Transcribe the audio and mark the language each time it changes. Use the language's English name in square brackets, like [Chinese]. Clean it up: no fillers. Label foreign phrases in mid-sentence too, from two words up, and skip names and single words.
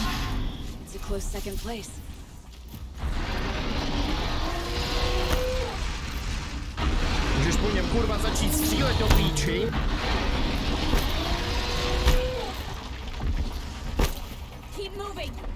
[English] It's a close second place. [Czech] Můžeš po něm kurva začít střílet do píči. [English] Keep moving.